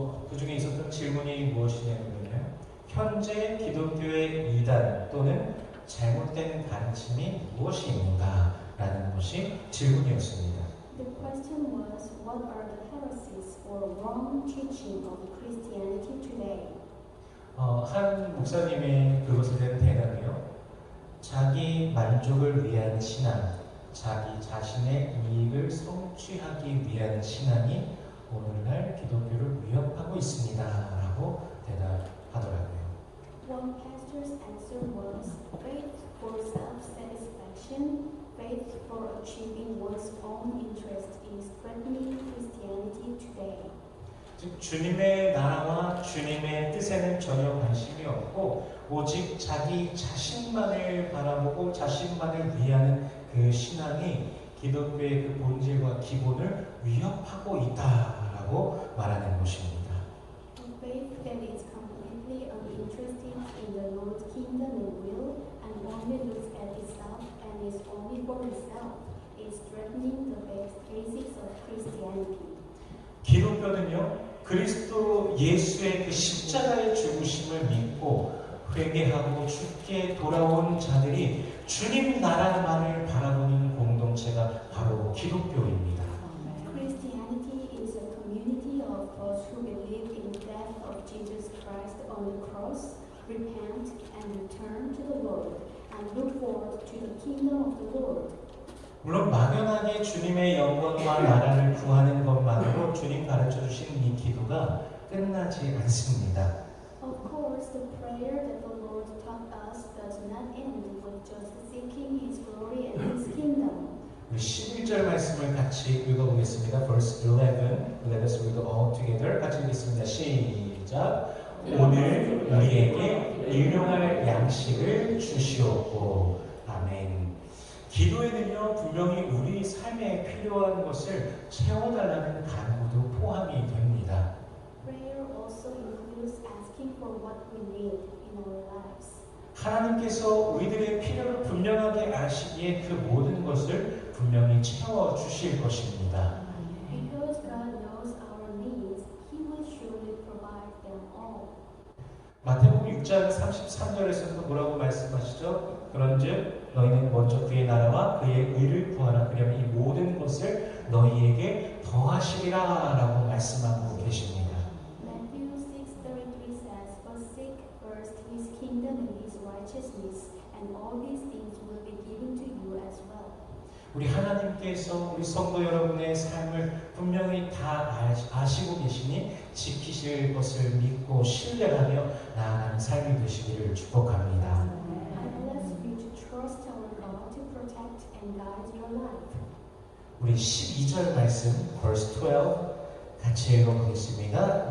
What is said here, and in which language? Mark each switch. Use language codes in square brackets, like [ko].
[ko] 그 중에 있었던 질문이 무엇이냐면요. 현재 기독교의 이단 또는 잘못된 가르침이 무엇이 있는가? 라는 것이 질문이었습니다. [en] The question was, what are the heresies or wrong teaching of Christianity today? [ko] 한 목사님의 그것에 대한 대답이요. 자기 만족을 위한 신앙, 자기 자신의 이익을 성취하기 위한 신앙이 오늘날 기독교를 위협하고 있습니다. 라고 대답하더라고요. [en] One pastor's answer was, faith for self-satisfaction, faith for achieving one's own interest is threatening Christianity today. [ko] 즉 주님의 나라와 주님의 뜻에는 전혀 관심이 없고 오직 자기 자신만을 바라보고 자신만을 위하는 그 신앙이 기독교의 그 본질과 기본을 위협하고 있다라고 말하는 것입니다. [en] A faith that is completely uninterested in the Lord's kingdom and will and only looks at itself and is only for itself is threatening the basics of Christianity. [ko] 기독교는요 그리스도 예수의 그 십자가의 죽으심을 믿고 회개하고 죽게 돌아온 자들이 주님 나라만을 바라보는 공동체가 바로 기독교입니다. [en] Christianity is a community of those who believe in the death of Jesus Christ on the cross, repent and return to the Lord, and look forward to the kingdom of the Lord. [ko] 물론 막연하게 주님의 영광과 나라를 구하는 것만으로 주님 가르쳐 주신 이 기도가 끝나지 않습니다. [en] Of course, the prayer that the Lord taught us does not end with just seeking His glory and His kingdom. [ko] 우리 11절 말씀을 같이 읽어보겠습니다. [en] Verse 11, let us read all together. [ko] 같이 읽겠습니다. 시작. 오늘 우리에게 일용할 양식을 주시옵고. 아멘. 기도에는요 분명히 우리 삶에 필요한 것을 채워달라는 간구도 포함이 됩니다. [en] Prayer also includes asking for what we need in our lives. [ko] 하나님께서 우리들의 필요를 분명하게 아시기에 그 모든 것을 분명히 채워주실 것입니다. [en] Because God knows our needs, He will surely provide them all. [ko] 마태복음 6장 33절에서도 뭐라고 말씀하시죠? 그런즉 너희는 먼저 그의 나라와 그의 의를 구하라. 그러면 이 모든 것을 너희에게 더하시리라 라고 말씀하고 계십니다. [en] Matthew 6:33 says, "But seek first His kingdom and His righteousness, and all these things will be given to you as well." [ko] 우리 하나님께서 우리 성도 여러분의 삶을 분명히 다 아시고 계시니 지키실 것을 믿고 신뢰하며 나아가는 삶이 되시기를 축복합니다. [en] I bless you to trust our God to protect and guide your life. [ko] 우리 12절 말씀 [en] verse 12 [ko] 같이 읽어보겠습니다.